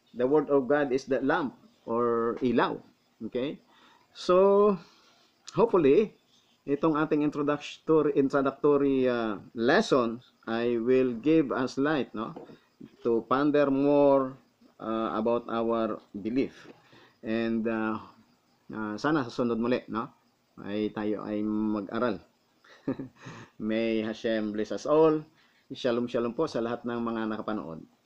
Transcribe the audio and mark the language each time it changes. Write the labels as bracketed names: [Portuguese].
[English] The word of God is the lamp or [Filipino] ilaw. [English] Okay? So hopefully [Filipino] itong ating [English] introductory lesson ay will give us light, no? To ponder more about our belief. And [Filipino] sana sa sunod muli, no? Ay tayo ay mag-aral. [English] May Hashem bless us all. [Filipino] Shalom shalom po sa lahat ng mga nakapanood.